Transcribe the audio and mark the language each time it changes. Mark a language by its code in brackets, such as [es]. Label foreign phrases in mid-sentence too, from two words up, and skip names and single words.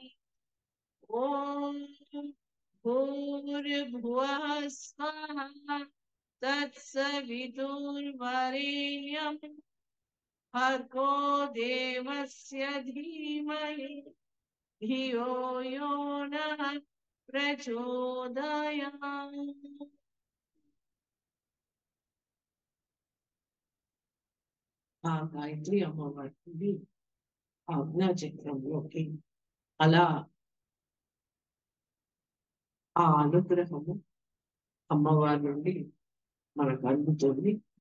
[sa] ॐ भूर्भुवः स्वः तत्सवितुर्वरेण्यं भर्गो देवस्य धीमहि धियो यो नः प्रचोदयात्। [te] ఆ గాయత్రి అమ్మవారి ఆజ్ఞా చక్రంలోకి అలా ఆ అనుగ్రహము అమ్మవారి నుండి మనకు అందుతుంది.